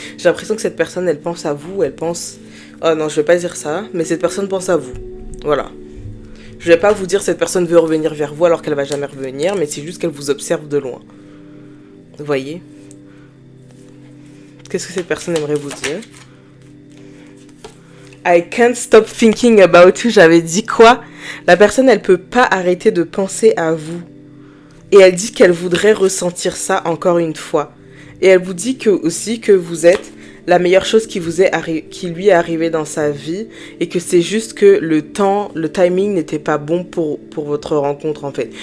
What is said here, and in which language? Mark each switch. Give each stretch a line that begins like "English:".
French: J'ai l'impression que cette personne, elle pense à vous, elle pense... Oh non, je vais pas dire ça, mais cette personne pense à vous. Voilà. Je vais pas vous dire cette personne veut revenir vers vous alors qu'elle va jamais revenir, mais c'est juste qu'elle vous observe de loin. Vous voyez? Qu'est-ce que cette personne aimerait vous dire?
English: I can't stop thinking about you.
French: J'avais dit quoi? La personne, elle peut pas arrêter de penser à vous. Et elle dit qu'elle voudrait ressentir ça encore une fois. Et elle vous dit que, aussi que vous êtes la meilleure chose qui lui est arrivée dans sa vie. Et que c'est juste que le timing n'était pas bon pour votre rencontre en fait.